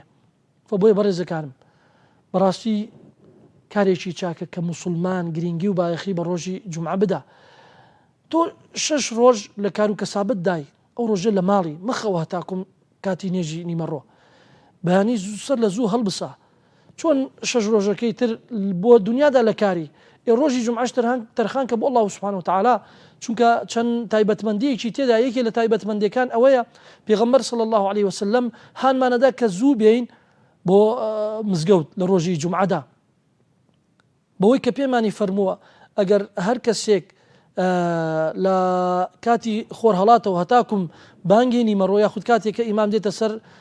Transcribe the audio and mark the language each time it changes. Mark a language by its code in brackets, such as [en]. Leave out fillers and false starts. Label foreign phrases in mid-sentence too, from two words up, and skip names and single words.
[ckb] بۆیە بەڕێزەکانم بەڕاستی کارێکی چاکە کە مسلمان گرنگی و بایەخی بە ڕۆژی جومعە بدا. تۆ 6 ڕۆژ لە کار و کەسابت دای، ئەو ڕۆژە لە ماڵی مەخەوە هەتاکوم کاتی نێژی نیمەڕۆ بەیانی سەر لە زوو هەڵبسە، چۆن 6 ڕۆژەکەی تر بۆ دنیادا لە کاری ڕۆژی جومعەش تەرخان کە بۆ [ar] الله سبحانه وتعالى، [ckb] چونکە چەند تایبەتمەندیەکی تێدا یەکێ لە تایبەتمەندیەکان ئەوەیە پێغەمبەر [ar] صلی الله عليه وسلم [ckb] هانمانەدا کە زوو بێین بۆ مزگەوت لە ڕۆژی جومعەدا، بەوەی کە پێمانی فەرمووە ئەگەر هەر کەسێک لە کاتی خۆر هەڵاتەوە هەتاکوم بانگی نیمەڕۆ یاخود کاتێککە ئیمام دێتە سەر